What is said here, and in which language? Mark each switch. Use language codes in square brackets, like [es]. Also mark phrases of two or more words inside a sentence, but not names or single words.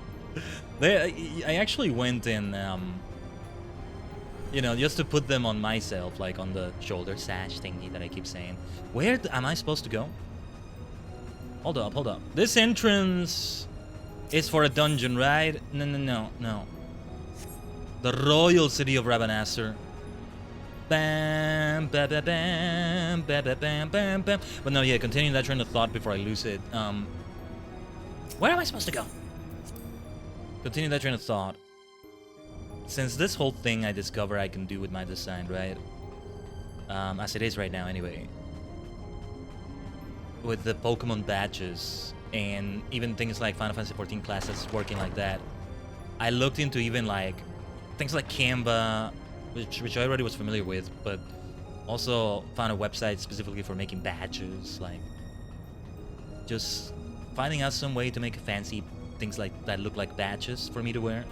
[en] I actually went in You know, just to put them on myself, like on the shoulder sash thingy that I keep saying. Where am I supposed to go? Hold up, hold up. This entrance is for a dungeon, right? No. The royal city of Rabanastre. Bam, ba ba bam, ba ba bam, bam, bam. But no, yeah, continuing that train of thought before I lose it. Where am I supposed to go? Continue that train of thought. Since this whole thing I discover I can do with my design, right? As it is right now, anyway. With the Pokemon badges and even things like Final Fantasy XIV classes working like that, I looked into even like things like Canva, which I already was familiar with, but also found a website specifically for making badges, like just finding out some way to make fancy things like that look like badges for me to wear.